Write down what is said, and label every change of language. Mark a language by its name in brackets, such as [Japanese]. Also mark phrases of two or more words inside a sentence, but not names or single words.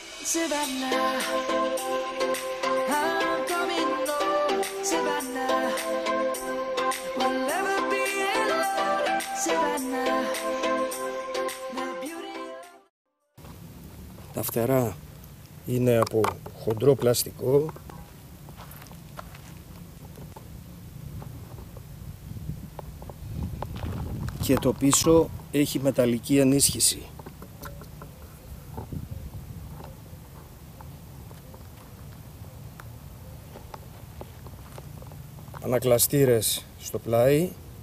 [English] Savannah, I'm coming home, Savannah, we'll never be alone, Savannah, the beauty of... [Greek] Τα φτερά είναι από χοντρό πλαστικό και το πίσω έχει μεταλλική ενίσχυση. Ανακλαστήρες στο πλάι.